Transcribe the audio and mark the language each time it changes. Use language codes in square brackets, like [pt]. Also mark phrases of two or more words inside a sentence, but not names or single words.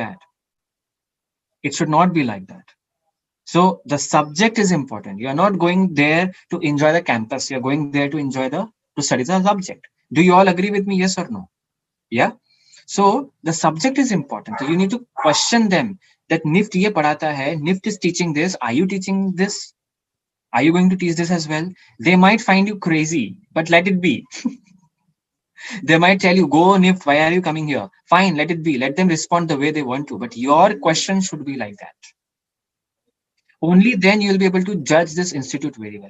[en] It should not be like that. So the subject is important. You are not going there to enjoy the campus. You are going there to study the subject. Do you all agree with me? Yes or no? Yeah. So the subject is important. So you need to question them that NIFT [hi] ये पढ़ाता है. [en] NIFT is teaching this. Are you teaching this? Are you going to teach this as well? They might find you crazy, but let it be. They might tell you, go NIFT, why are you coming here? Fine, let it be. Let them respond the way they want to. But your question should be like that. Only then you will be able to judge this institute very well.